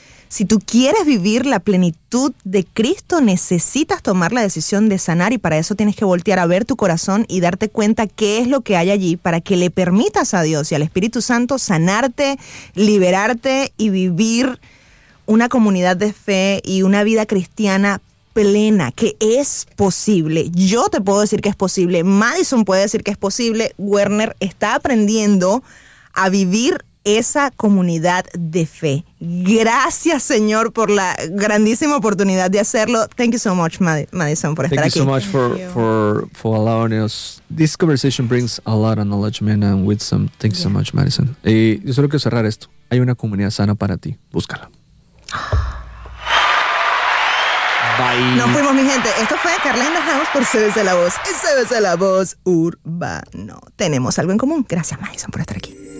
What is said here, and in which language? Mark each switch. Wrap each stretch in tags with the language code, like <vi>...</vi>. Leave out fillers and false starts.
<es>Si tú quieres vivir la plenitud de Cristo, necesitas tomar la decisión de sanar, y para eso tienes que voltear a ver tu corazón y darte cuenta qué es lo que hay allí para que le permitas a Dios y al Espíritu Santo sanarte, liberarte y vivir una comunidad de fe y una vida cristiana plena, que es posible. Yo te puedo decir que es posible, Madison puede decir que es posible, Werner está aprendiendo a vivir esa comunidad de fe. Gracias, Señor, por la grandísima oportunidad de hacerlo.</es> <en>Thank you so much, Madison,</en> <es>por estar aquí.</es> <en>Thank you so much for allowing us. This conversation brings a lot of knowledge, man, and wisdom. Thank you so much, Madison.</en> <es>Y yo solo quiero cerrar esto. Hay una comunidad sana para ti. Búscala. Bye. Nos fuimos, mi gente. Esto fue Carla in the House por CBC La Voz. CBC La Voz Urbano. Tenemos algo en común. Gracias, Madison, por estar aquí.</es>